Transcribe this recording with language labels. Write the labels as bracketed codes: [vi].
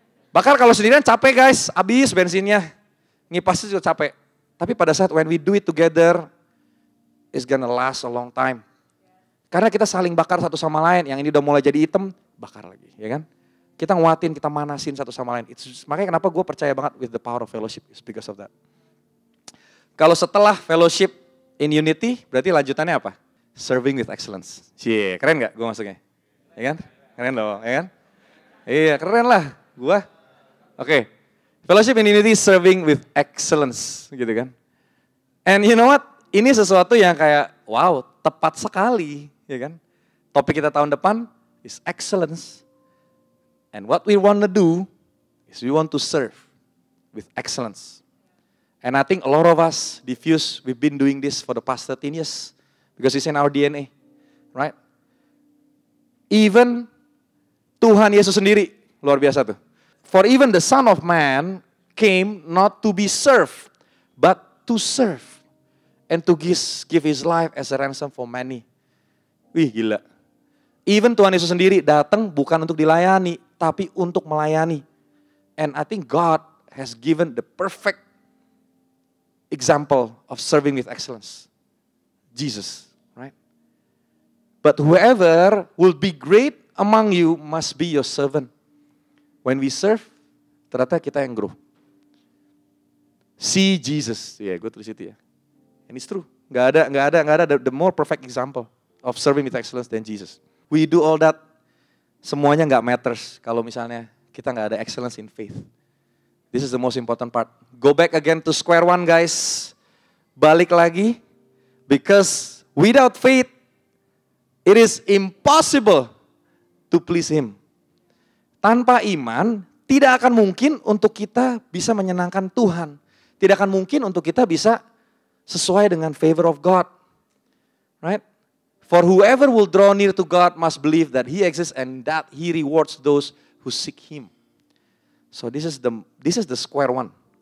[id] Bakar kalau sendirian capek guys, habis bensinnya. Ngipasnya juga capek. Tapi pada saat [en] when we do it together, it's gonna last a long time. [id] Karena kita saling bakar satu sama lain, yang ini udah mulai jadi hitam, bakar lagi, ya kan? Kita nguatin, kita manasin satu sama lain. Makanya kenapa gue percaya banget [en] with the power of fellowship, is because of that. [id] Kalau setelah fellowship in unity, berarti lanjutannya apa? [en] Serving with excellence. [id] Cie, keren gak gue masuknya? Ya kan? Keren dong, ya kan? Iya, keren lah gue. Oke. [en] Fellowship in unity, serving with excellence, [id] gitu kan. [en] And you know what? [id] Ini sesuatu yang kayak, wow, tepat sekali, ya kan. Topik kita tahun depan [en] is excellence. And what we want to do is we want to serve with excellence. And I think a lot of us, Diffuse, we've been doing this for the past 13 years. Because it's in our DNA, right? [id] Even Tuhan Yesus sendiri, luar biasa tuh. [en] For even the Son of Man came not to be served, but to serve. And to give his life as a ransom for many. [id] Wih gila. Even Tuhan Yesus sendiri datang bukan untuk dilayani, tapi untuk melayani. [en] And I think God has given the perfect example of serving with excellence. Jesus, right? But whoever will be great among you must be your servant. When we serve, [id] ternyata kita yang [en] grow. See Jesus. [id] Ya, gue tulis itu ya. [en] And it's true. Gak ada the more perfect example of serving with excellence than Jesus. We do all that, [id] semuanya gak [en] matters [id] kalau misalnya kita gak ada [en] excellence in faith. This is the most important part. Go back again to square one guys. [id] Balik lagi. [en] Because without faith, it is impossible to please Him. [id] Tanpa iman, tidak akan mungkin untuk kita bisa menyenangkan Tuhan. Tidak akan mungkin untuk kita bisa sesuai dengan [en] favor of God. Right? For whoever will draw near to God must believe that He exists and that He rewards those who seek Him. So this is the square one.